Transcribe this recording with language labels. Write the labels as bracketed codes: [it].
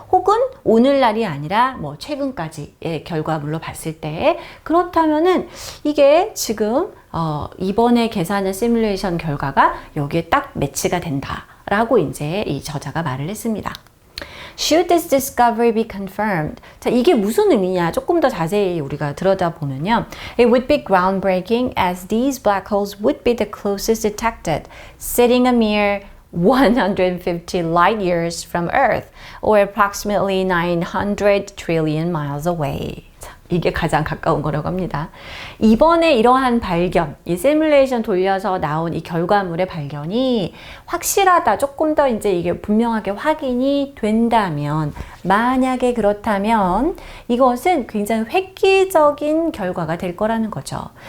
[ko] 혹은 오늘날이 아니라 최근까지의 결과물로 봤을 때 그렇다면은 이게 지금 이번에 계산한 시뮬레이션 결과가 여기에 딱 매치가 된다라고 이제 이 저자가 말을 했습니다. [en] Should this discovery be confirmed? [ko] 자, 이게 무슨 의미냐? 조금 더 자세히 우리가 들여다보면요. [en] It would be groundbreaking as these black holes would be the closest detected, sitting a mere 150 light years from Earth, or approximately 900 trillion miles away. [ko] 이게 가장 가까운 거라고 합니다. 이번에 이러한 발견, 이 시뮬레이션 돌려서 나온 이 결과물의 발견이 확실하다, 조금 더 이제 이게 분명하게 확인이 된다면, 만약에 그렇다면 이것은 굉장히 획기적인 결과가 될 거라는 거죠.